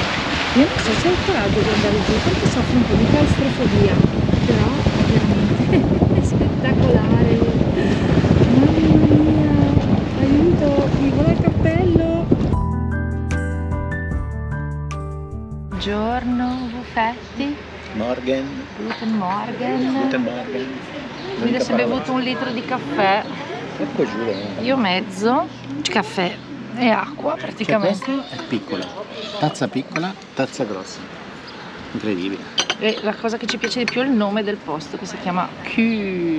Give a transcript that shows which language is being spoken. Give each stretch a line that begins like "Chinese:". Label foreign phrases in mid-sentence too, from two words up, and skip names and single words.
Italian: Io non so se ho il coraggio di andare giù perché soffro un po' di claustrofobia, però veramente è spettacolare. Mamma mia, aiuto, mi vola il cappello. Buongiorno, buffetti.
German: Morgen. Guten Morgen. Guten Morgen.
Italian: Guido si è bevuto 1 litro di caffè. Ecco giù. Io mezzo. Caffè e acqua Cioè, praticamente. questo è piccola. Tazza piccola, tazza grossa. Incredibile. E la cosa che ci piace di più è il nome del posto che si chiama Kühl.